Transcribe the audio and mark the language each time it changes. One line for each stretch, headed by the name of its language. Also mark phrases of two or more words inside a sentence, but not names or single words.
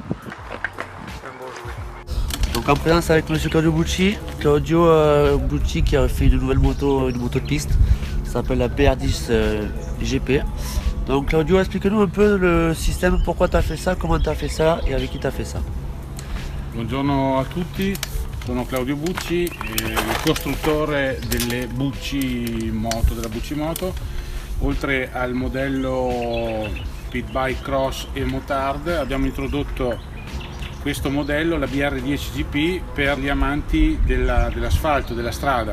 French: Donc en présence avec monsieur Claudio Bucci. Bucci qui a fait une nouvelle moto, une moto de piste. Ça s'appelle la BR10 GP. Donc Claudio, explique-nous un peu le système, pourquoi tu as fait ça, comment tu as fait ça et avec qui tu as fait ça.
Italian: Buongiorno a tutti, sono Claudio Bucci, il costruttore delle Bucci Moto, della Bucci Moto. Oltre al modello Pit Bike Cross e Motard abbiamo introdotto questo modello, la BR10 GP, per gli amanti dell'asfalto, della strada.